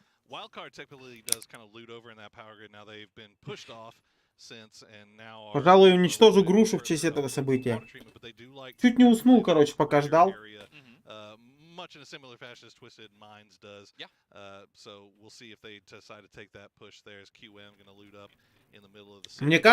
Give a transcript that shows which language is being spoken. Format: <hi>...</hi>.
<en>Wildcard technically does kind of loot over in that power grid. Now they've been pushed off since, and now.</en> <ru>Пожалуй, уничтожу грушу в честь этого события. Чуть не уснул, короче, пока ждал.</ru> <en>Much in a similar fashion as Twisted Minds does. Yeah. So we'll see if they decide to take that push there. Is QM going to loot up in the middle of the city?</en>